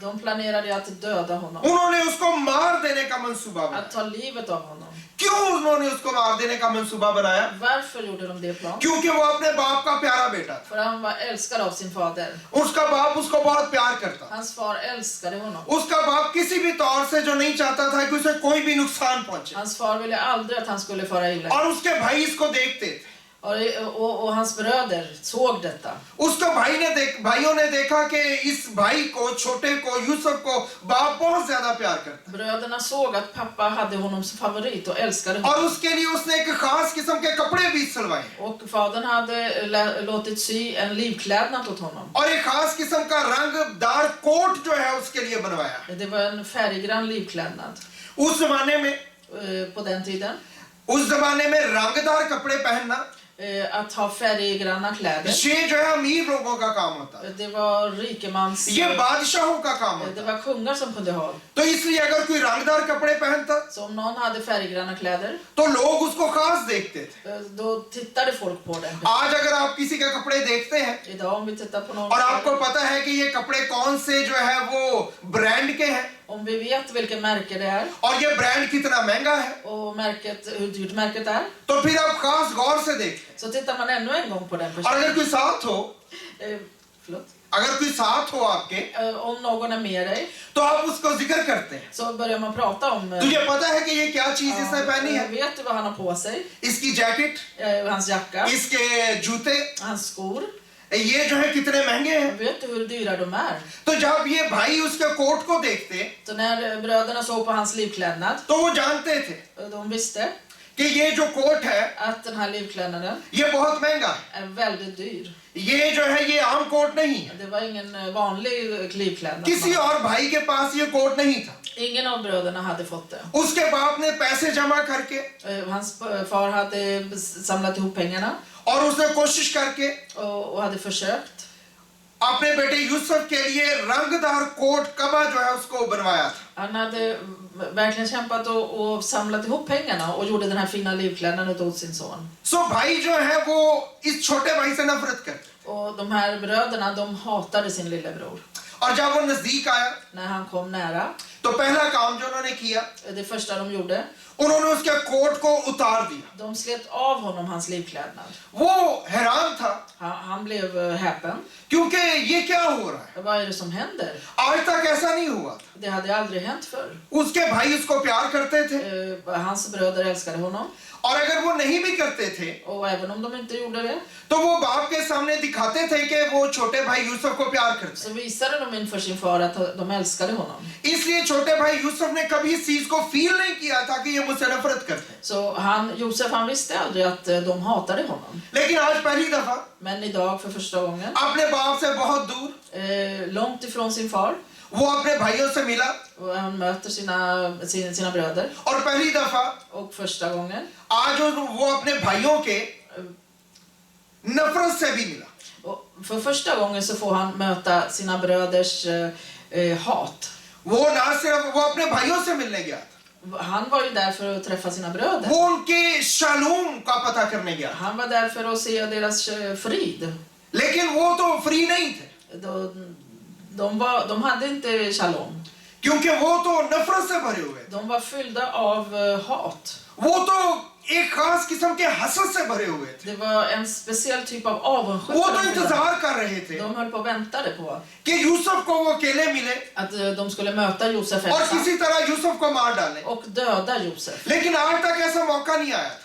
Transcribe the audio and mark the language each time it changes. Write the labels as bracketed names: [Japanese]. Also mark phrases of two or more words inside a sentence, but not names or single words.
[Swedish] De planerade att döda honom. [Urdu] انہوں نے اس کو مار دینے کا منصوبہ [Swedish] Att [Urdu] बनाया. [Swedish] ta livet av honom. [Urdu] کیوں انہوں نے اس کو مار دینے کا منصوبہ بنایا? [Swedish] Varför gjorde de det plan? [Urdu] کیونکہ وہ اپنے باپ کا پیارا بیٹا تھا. [Swedish] För han var älskad av sin fader. [Urdu] اس کا باپ اس کو بہت پیار کرتا. [Swedish] Hans far älskade honom. [Urdu] اس کا باپ کسی بھی طور سے جو نہیں چاہتا تھا کہ اسے کوئی بھی نقصان پہنچے. [Swedish] Hans far ville aldrig att han skulle fara illa. [Urdu] اور اس کے بھائی اس کو دیکھتے تھے. [Swedish] Och hans bröder såg detta. [Urdu] اس کا بھائیوں نے دیکھا کہ اس بھائی کو، چھوٹے کو، یوسف کو باپ بہت زیادہ پیار کرتا. [Swedish] Bröderna såg att pappa hade honom som favorit och älskade [Urdu] और [Swedish] honom. [Urdu] اس کے لیے اس نے ایک خاص قسم کے کپڑے بھی سلوائے. [Swedish] Och fadern hade låtit sy en livklädnad åt honom. [Urdu] اور ایک خاص قسم کا رنگدار کوٹ جو ہے اس کے لیے بنوایا. [Swedish] Det var en färggrann livklädnad. [Urdu] اس زمانے میں [Swedish] På den tiden. [Urdu] رنگدار کپڑے پہننا [Swedish] Att ha färggranna kläder. [Urdu] یہ جو ہے امیر لوگوں کا کام ہوتا ہے. [Swedish] Det var rikemans. [Urdu] یہ بادشاہوں کا کام ہوتا [Swedish] Det [Urdu] है. [Swedish] var kungar som kunde ha. [Urdu] تو اس لیے اگر کوئی رنگدار کپڑے پہنتا [Swedish] Så om någon hade färggranna kläder, [Urdu] تو لوگ اس کو خاص دیکھتے تھے. [Swedish] då tittade folk på den. [Urdu] آج اگر آپ کسی کے کپڑے دیکھتے ہیں [Swedish] Idag om vi tittar på någon [Urdu] اور آپ کو پتا ہے کہ یہ کپڑے کون سے جو ہے وہ برانڈ کے ہیں [Swedish] om vi vet vilket märke det är [Urdu] اور یہ برانڈ کتنا مہنگا ہے, [Swedish] och hur dyrt märket är, [Urdu] تو پھر آپ خاص غور سے دیکھتے ہیں. [Swedish] så tittar man ännu en gång på den [Urdu] और [Swedish] personen. [Urdu] اگر کوئی ساتھ ہو, [Swedish] Förlåt. [Urdu] اگر کوئی ساتھ ہو آپ کے, [Swedish] Om någon är med dig [Urdu] تو آپ اس کو ذکر کرتے ہیں. [Swedish] så börjar man prata om [Urdu] تجھے پتا ہے کہ یہ کیا چیز اس نے پہنی ہے? [Swedish] vet du vad han har på sig? [Urdu] اس کی جیکٹ, [Swedish] Hans jacka, [Urdu] اس کے جوتے, [Swedish] hans skor. [Urdu] یہ جو ہے کتنے مہنگے ہیں. [Swedish] Vet du hur dyra de är? [Urdu] تو جب یہ بھائی اس کے کوٹ کو دیکھتے [Swedish] Så när bröderna såg på hans livklädnad, [Urdu] تو وہ جانتے تھے [Swedish] de visste [Urdu] کہ یہ جو کوٹ ہے [Swedish] att den här livklädnaden [Urdu] یہ بہت مہنگا ہے. [Swedish] är väldigt dyr. [Urdu] یہ جو ہے یہ عام کوٹ نہیں ہے. [Swedish] Det var ingen vanlig livklädnad. [Urdu] کسی اور بھائی کے پاس یہ کوٹ نہیں تھا. [Swedish] Ingen av bröderna hade fått det. [Urdu] اس کے باپ نے پیسے جمع کر کے [Swedish] Hans far hade samlat ihop pengarna [Urdu] اور اس نے کوشش کر کے [Swedish] och hade försökt. [Urdu] اپنے بیٹے یوسف کے لیے رنگدار کوٹ قبا جو ہے اس کو بنوایا تھا. [Swedish] Han hade verkligen kämpat och samlat ihop pengarna och gjorde den här fina livklädnaden åt sin son. [Urdu] سو بھائی جو ہے وہ اس چھوٹے بھائی سے نفرت کرتے. [Swedish] Och de här bröderna, de hatade sin lillebror. [Urdu] اور جب وہ نزدیک آیا [Swedish] När han kom nära, [Urdu] تو پہلا کام جو انہوں نے کیا, [Swedish] det första de gjorde, [Urdu] انہوں نے اس کے کوٹ کو اتار دیا. [Swedish] de slet av honom hans livklädnad. [Urdu] وہ حیران تھا [Swedish] Han blev häpen. [Urdu] کیونکہ یہ کیا ہو رہا ہے, [Swedish] Vad är det som händer? [Urdu] آج تک ایسا نہیں ہوا تھا. [Swedish] Det hade aldrig hänt förr. [Urdu] اس کے بھائی اس کو پیار کرتے تھے, [Swedish] Hans bröder älskade honom. [Urdu] اور اگر وہ نہیں بھی کرتے تھے [Swedish] Och även om de inte gjorde det, [Urdu] تو وہ باپ کے سامنے دکھاتے تھے کہ وہ چھوٹے بھائی یوسف کو پیار کرتے. [Swedish] så visade de inför sin far att de älskade honom. [Urdu] اس لیے چھوٹے بھائی یوسف نے کبھی اس چیز کو فیل نہیں کیا تھا کہ یہ مجھ سے نفرت کرتے ہیں. [Swedish] Så Josef han visste aldrig att de hatade honom. [Urdu] لیکن آج پہلی دفعہ [Swedish] Men idag för första gången, [Urdu] اپنے باپ سے بہت دور [Swedish] långt ifrån sin far, [Urdu] وہ اپنے بھائیوں سے ملا, [Swedish] och han möter sina bröder. [Urdu] اور پہلی دفعہ [Swedish] Och första gången, [Urdu] آج وہ اپنے بھائیوں کے نفرت سے بھی ملا. [Swedish] och för första gången så får han möta sina bröders hat. [Urdu] وہ نہ صرف وہ اپنے بھائیوں سے ملنے گیا تھا, [Swedish] Han var ju där för att träffa sina bröder. [Urdu] وہ ان کے شالوم کا پتا کرنے گیا تھا. [Swedish] Han var där för att se deras frid. [Urdu] لیکن وہ تو فری نہیں تھے, [Swedish] De hade inte shalom. [Urdu] کیونکہ وہ تو نفرت سے بھرے ہوئے تھے. [Swedish] De var fyllda av hat. [Urdu] وہ تو ایک خاص قسم کے حسد سے بھرے ہوئے تھے. [Swedish] Det var en speciell typ av [Urdu] वो [Swedish] avundsjuka. [Urdu] تو انتظار کر رہے تھے [Swedish] De höll på och väntade på [Urdu] کہ یوسف کو وہ اکیلے ملے [Swedish] att de skulle möta Josef [Urdu] और [Swedish] ensam [Urdu] کسی طرح یوسف کو مار ڈالے. [Swedish] och döda Josef. [Urdu] لیکن آج تک ایسا موقع نہیں آیا تھا,